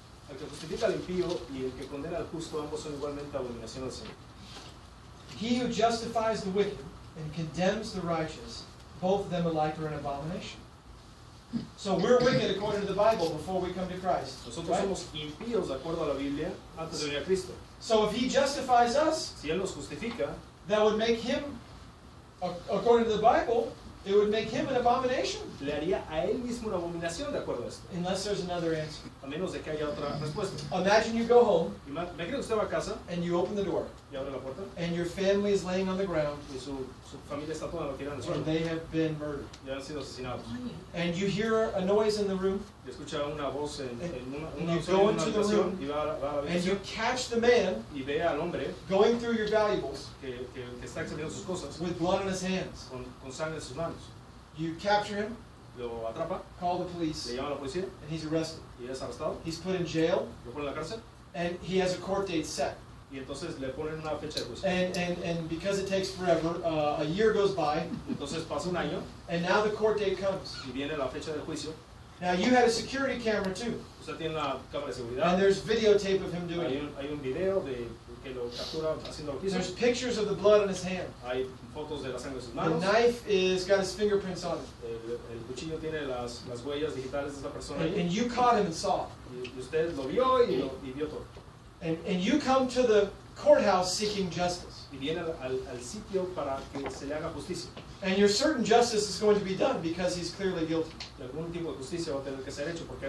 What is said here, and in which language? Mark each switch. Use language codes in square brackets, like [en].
[es] El que justifica al impío y el que condena al justo, ambos son igualmente abominación al Señor. [en] He who justifies the wicked and condemns the righteous, both of them alike are an abomination. So we're wicked according to the Bible before we come to Christ. [es] Nosotros [en] Right? [es] somos impíos de acuerdo a la Biblia antes de venir a Cristo. [en] So if He justifies us, [es] Si Él nos justifica, [en] that would make Him, according to the Bible, It would make him an abomination, [es] le haría a él mismo una abominación de acuerdo a esto, [en] unless there's another answer. [es] a menos de que haya otra respuesta. [en] Imagine you go home [es] Me creo que usted va a casa [en] and you open the door, [es] y abre la puerta [en] and your family is laying on the ground, [es] y su familia está toda tirada en el suelo [en] they have been murdered. [es] y han sido asesinados. [en] And you hear a noise in the room, [es] Y escucha una voz en [en] And [es] una [en] you go into the [es] habitación [en] room, [es] y va a la [en] and you [es] habitación [en] catch the man [es] y ve al hombre [en] going through your valuables [es] que está examinando sus cosas [en] with blood on his hands. [es] con sangre en sus manos. [en] You capture him, [es] Lo atrapa, [en] call the [es] le [en] police, [es] llama a la policía [en] and he's arrested. [es] y es arrestado, [en] He's put in jail, [es] lo ponen en la cárcel [en] and he has a court date set. [es] y entonces le ponen una fecha de juicio. [en] And because it takes forever, a year goes by, [es] Entonces pasa un año [en] and now the court date comes. [es] y viene la fecha del juicio. [en] Now you had a security camera too, [es] Usted tiene una cámara de [en] and [es] seguridad, [en] there's videotape of him doing it. [es] hay un video de que lo captura haciendo lo que hizo. [en] There's pictures of the blood on his hand. [es] Hay fotos de la sangre de sus [en] The [es] manos. [en] knife is got his fingerprints on it. [es] El cuchillo tiene las huellas digitales de esa persona [en] And [es] ahí. [en] you caught him and saw it. [es] Y usted lo vio y vio todo. [en] And you come to the courthouse seeking justice. [es] Y viene al sitio para que se le haga justicia. [en] And you're certain justice is going to be done because he's clearly guilty. [es] Y algún tipo de justicia va a tener que ser hecho porque